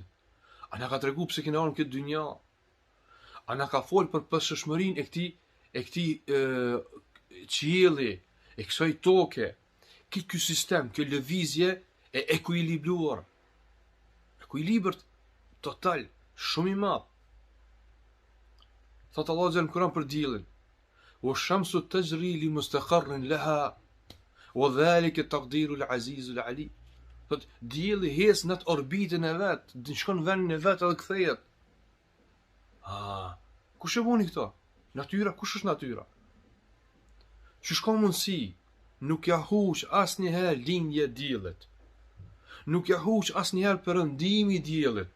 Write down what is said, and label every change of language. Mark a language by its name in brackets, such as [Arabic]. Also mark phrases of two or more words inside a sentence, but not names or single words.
[Albanian] A na ka tregu pse kena ardhur në këtë dynja? A na ka fol për pëshshmërinë e këtij qielli, e kësaj toke, ky sistem, kjo lëvizje e ekuilibruar. Ekuilibër total, shumë i madh. Thot [Arabic] الله عز وجل [Albanian] në Kur'an për diellin. [Arabic] والشمس تجري لمستقر لها وذلك تقدير العزيز العليم. [Albanian] Thot dielli hes në atë orbitën e vet, shkon në vendin e vet edhe kthehet. Kush e boni këto? Natyra, kush është natyra? Çu shkon mundsi? Nuk ja huq asnjëherë lindje e diellit. Nuk ja huq asnjëherë perëndimi i diellit.